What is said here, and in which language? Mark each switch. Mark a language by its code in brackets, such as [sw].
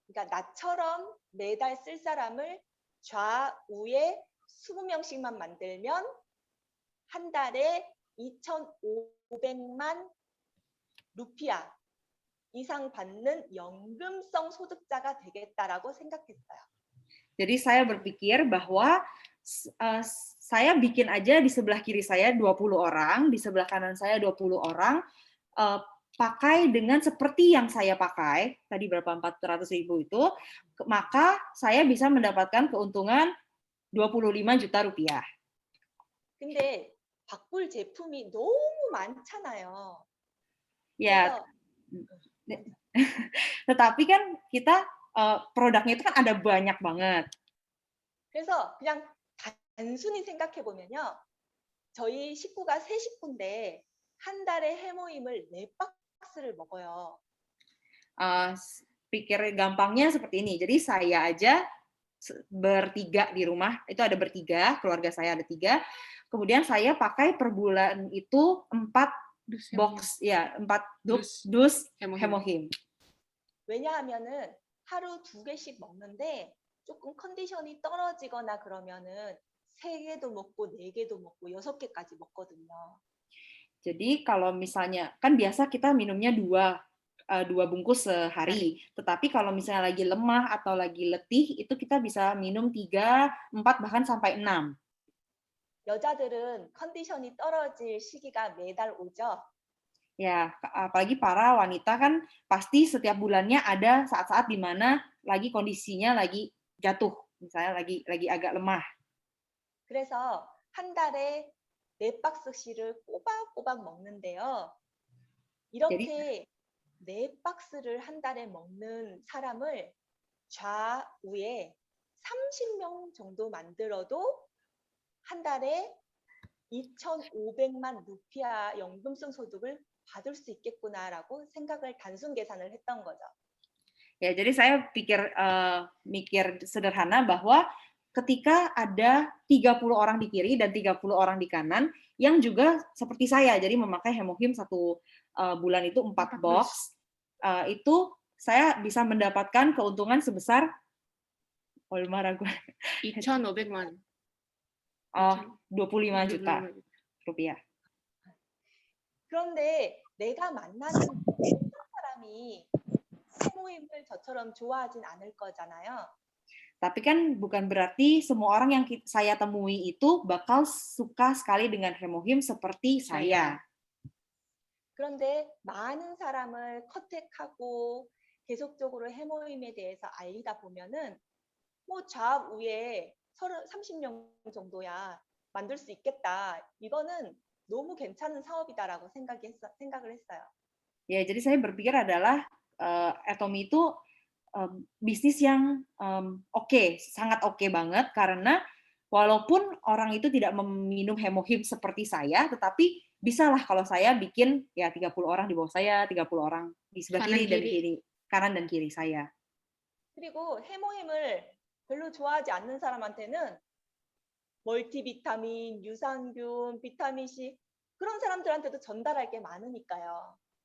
[ko] 그러니까 나처럼 매달 쓸 사람을 좌우에 20명씩만 만들면 한 달에 2,500만 루피아 이상 받는 연금성 소득자가 되겠다라고 생각했어요. [id] Jadi saya berpikir bahwa saya bikin aja di sebelah kiri saya 20 orang, di sebelah kanan saya 20 orang, pakai dengan seperti yang saya pakai, tadi berapa 400.000 itu, maka saya bisa mendapatkan keuntungan 25 juta rupiah. [ko] 근데 바꿀 제품이 너무 많잖아요. [id] Ya, tetapi kan kita produknya itu kan ada banyak banget. [ko] 그래서 그냥 단순히 생각해 보면요, 저희 식구가 3 식구인데 한 달에 해모임을 4박스를 먹어요. [id] Pikir gampangnya seperti ini. Jadi saya aja bertiga di rumah, itu ada bertiga, keluarga saya ada 3. Kemudian saya pakai per bulan itu 4 box, ya 4 dus 해모힘. [ko] 왜냐하면은 하루 2개씩 먹는데 조금 컨디션이 떨어지거나 그러면은 3개도 먹고 4개도 먹고 6개까지 먹거든요. [id] Jadi kalau misalnya kan biasa kita minumnya 2 bungkus sehari, tetapi kalau misalnya lagi lemah atau lagi letih itu kita bisa minum 3, 4 bahkan sampai 6. [ko] 여자들은 컨디션이 떨어질 시기가 매달 오죠. [id] Ya, apalagi para wanita kan pasti setiap bulannya ada saat-saat di mana lagi kondisinya lagi jatuh, misalnya lagi agak lemah. [ko] 그래서 한 달에 4박스씩을 꼬박꼬박 먹는데요. 이렇게 4박스를 한 달에 먹는 사람을 좌우에 30명 정도 만들어도 한 달에 2,500만 루피아 연금성 소득을 받을 수 있겠구나라고 생각을 단순 계산을 했던 거죠. [id] Ya, jadi saya mikir sederhana bahwa ketika ada 30 orang di kiri dan 30 orang di kanan yang juga seperti saya, jadi memakai 해모힘 1 bulan itu 4 box, itu saya bisa mendapatkan keuntungan sebesar [ko] 2,500만. [id] 25 juta rupiah. [ko] 그런데 내가 만나는 모든 사람이 해모임을 저처럼 좋아하진 않을 거잖아요. [id] Tapi kan bukan berarti semua orang yang saya temui itu bakal suka sekali dengan 해모힘 seperti saya. [ko] 그런데 많은 사람을 컨택하고 계속적으로 해모임에 대해서 알리다 보면은 뭐 좌우에 30명 정도야 만들 수 있겠다. 이거는 너무 괜찮은 사업이다라고 생각을 했어요. [id] Ya, jadi saya berpikir adalah Atomy itu bisnis yang oke, sangat oke banget karena walaupun orang itu tidak meminum hemohim seperti saya, tetapi bisalah kalau saya bikin ya 30 orang di bawah saya, 30 orang di sebelah Kanan, kiri dan kiri. kiri, kanan dan kiri saya. [ko] 그리고 해모임을 별로 좋아하지 않는 사람한테는 멀티비타민, 유산균, 비타민 C 그런 사람들한테도 전달할 게 많으니까요.